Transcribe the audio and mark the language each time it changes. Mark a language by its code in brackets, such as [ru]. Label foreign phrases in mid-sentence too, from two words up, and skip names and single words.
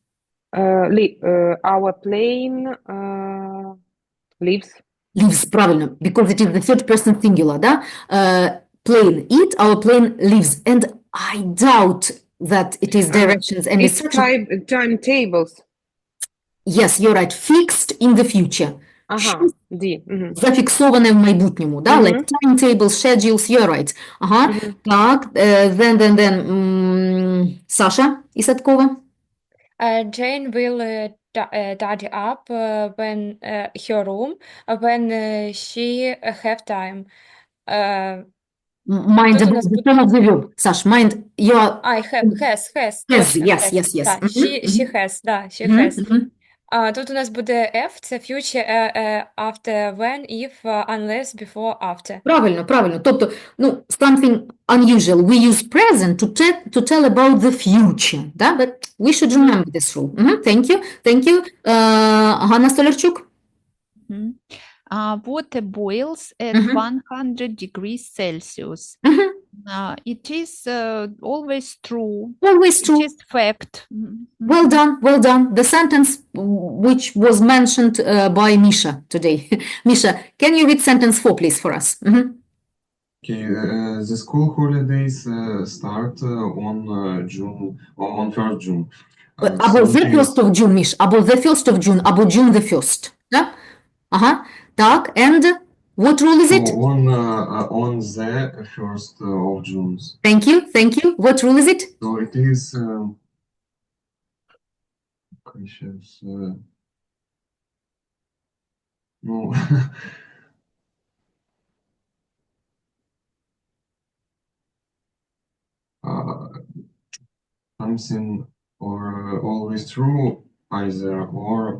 [en] Our plane leaves. Leaves, правильно, because it is the third person singular, да? Plane eat, our plane leaves. And I doubt that it is directions and It's instructions. timetables. Yes, you're right. Fixed in the future. [uk] Ага, Зафіксоване в майбутньому, да? [en] Like timetables, schedules, you're right. [uk] Ага, так, then, Саша Ісаткова. [en] Jane will tidy up when her room when she have time. Mind [uk] Тут у [en] the [uk] нас [en] form of the verb. Саш, mind your... has, Yes, [uk] точно, [en] yes, has. yes, yes. Да, she has, да, she has. [uk] Тут у нас буде F, це [en] future, after, when, if, unless, before, after. [uk] Правильно, правильно. Тобто, ну, [en] something unusual. We use present to tell about the future, да? But we should remember this rule. Thank you, thank you. Ганна Столярчук. Water boils at 100 degrees Celsius. It is always true. Always true. It is fact. Well done, well done. The sentence which was mentioned by Misha today. Misha, can you read sentence 4, please, for us? Okay, the school holidays start on June, on 1st June. Або the 1st of June, Міш, або the 1st of June, або June the 1st. Да? [uk] Ага, так, [en] and what rule is it? On the 1st of June. Thank you, thank you. What rule is it? So it is no. Something or always true, either or.